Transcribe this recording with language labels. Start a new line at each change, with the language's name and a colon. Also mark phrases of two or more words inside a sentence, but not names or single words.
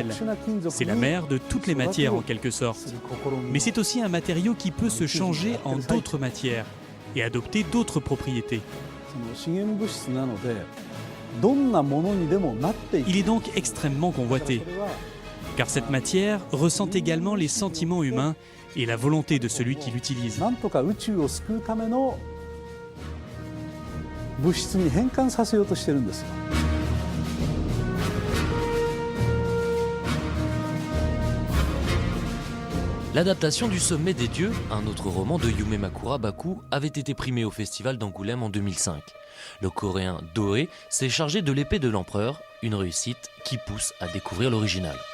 French: C'est la mère de toutes les matières en quelque sorte. Mais c'est aussi un matériau qui peut se changer en d'autres matières et adopter d'autres propriétés. Il est donc extrêmement convoité, car cette matière ressent également les sentiments humains et la volonté de celui qui l'utilise.
Japanese: なんとか宇宙を救うための物質に変換させようとしてるんですよ。
French: L'adaptation du Sommet des Dieux, un autre roman de Yume Makura Baku, avait été primé au festival d'Angoulême en 2005. Le coréen Do-hee s'est chargé de l'épée de l'empereur, une réussite qui pousse à découvrir l'original.